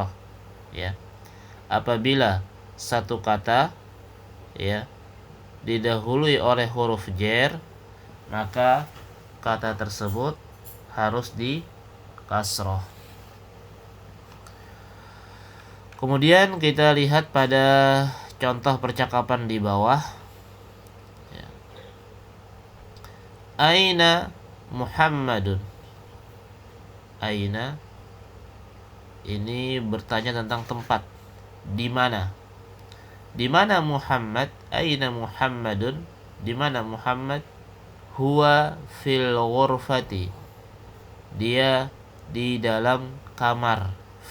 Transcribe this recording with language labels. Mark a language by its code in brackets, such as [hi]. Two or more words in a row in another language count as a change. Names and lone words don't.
[id] Ya, apabila satu kata ya didahului oleh huruf jar maka kata tersebut harus di kasroh. Kemudian kita lihat pada contoh percakapan di bawah. Ya. [ar] أين محمدٌ. [id] Aina ini bertanya tentang tempat. Di mana? Di mana Muhammad? [ar] أين محمدٌ? [id] Di mana Muhammad? [ar] هو في الغرفة. [id] Dia di dalam kamar.